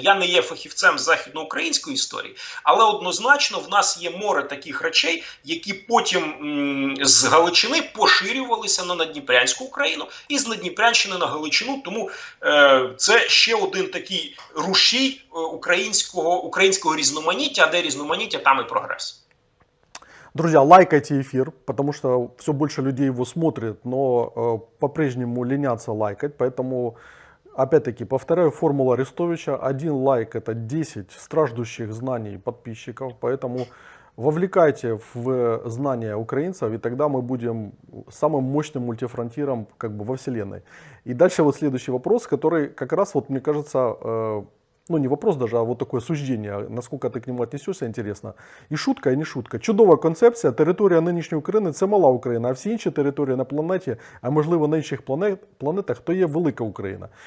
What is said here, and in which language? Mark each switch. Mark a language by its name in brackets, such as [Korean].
[Ukrainian] Я не є фахівцем західноукраїнської історії, але однозначно в нас є море таких речей, які потім з Галичини поширювалися на Надніпрянську Україну і з Надніпрянщини на Галичину, тому це ще один такий рушій українського різноманіття, а де різноманіття, там і прогрес. [Russian] Друзья, лайкайте эфир, потому что все больше людей его смотрят, но по-прежнему ленятся лайкать, поэтому, опять-таки, повторяю формулу Арестовича: 1 лайк — это 10 страждущих знаний подписчиков, поэтому вовлекайте в знания украинцев, и тогда мы будем самым мощным мультифронтиром во вселенной. И дальше вот следующий вопрос, который как раз, мне кажется, не вопрос даже, а вот такое суждение, насколько ты к нему отнесешься, интересно. [Ukrainian] І шутка, і не шутка. Чудова концепція. Територія нинішньої України — це мала Україна, а всі інші території на планеті, а можливо на інших планетах, то є велика Україна.